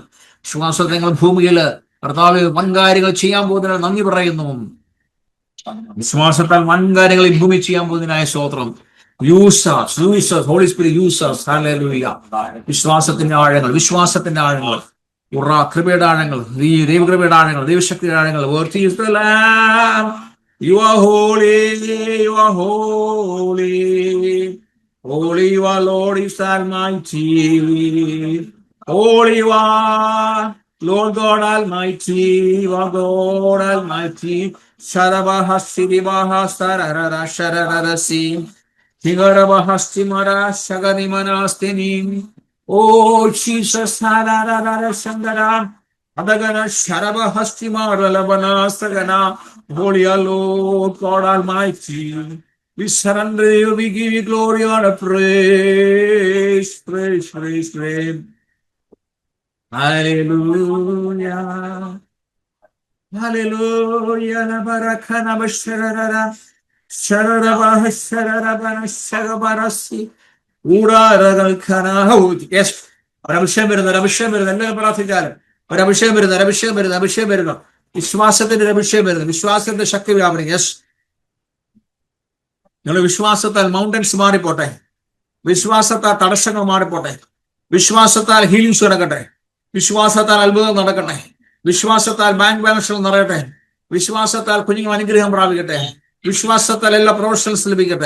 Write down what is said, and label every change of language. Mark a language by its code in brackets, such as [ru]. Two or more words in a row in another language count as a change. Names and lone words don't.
[ml] വിശ്വാസത്തെ ഞങ്ങൾ ഭൂമിയിൽ കർത്താവ് വൻകാര്യങ്ങൾ ചെയ്യാൻ പോകുന്നതിനാൽ നന്ദി പറയുന്നു. വിശ്വാസത്താൽ വൻകാര്യങ്ങൾ ഈ ഭൂമി ചെയ്യാൻ പോകുന്നതിനായ സ്തോത്രം. [en] Holy Spirit uses. Hallelujah. [ml] വിശ്വാസത്തിന്റെ ആഴങ്ങൾ, വിശ്വാസത്തിന്റെ ആഴങ്ങൾ, കൃപയുടെ ആഴങ്ങൾ, ദൈവകൃപയുടെ ആഴങ്ങൾ, ദൈവശക്തിയുടെ ആഴങ്ങൾ. [en] You are holy, you are holy, holy you are Lord is Almighty, holy you are Lord God Almighty, you are God Almighty. Sharabahastiribaha sararara sharararasi Higarabahastimara shaganimanastini. Oh Jesus, sararara shandara Adagana Sharabahastimara labana sagana. Holy Lord God Almighty, we surrender you, we give you glory, honor, praise, praise, praise, praise. Hallelujah, hallelujah. La barakana basharara, sharara sharara shagabarasi, uraragal kana. Yes, Rabishemer. [ml] വിശ്വാസത്തിന്റെ അഭിഷേകം വരുന്നത്, വിശ്വാസത്തിന്റെ ശക്തി വ്യാപനം. യെസ്, നിങ്ങൾ വിശ്വാസത്താൽ മൗണ്ടൻസ് മാറിപ്പോട്ടെ, വിശ്വാസത്താൽ തടസ്സങ്ങൾ മാറിപ്പോട്ടെ, വിശ്വാസത്താൽ ഹീലിംഗ്സ് നടക്കട്ടെ, വിശ്വാസത്താൽ അത്ഭുതം നടക്കട്ടെ, വിശ്വാസത്താൽ [en] bank balances [ml] നിറയട്ടെ, വിശ്വാസത്താൽ കുഞ്ഞുങ്ങൾ അനുഗ്രഹം പ്രാപിക്കട്ടെ, വിശ്വാസത്താൽ എല്ലാ പ്രൊഫഷണൽസ് ലഭിക്കട്ടെ.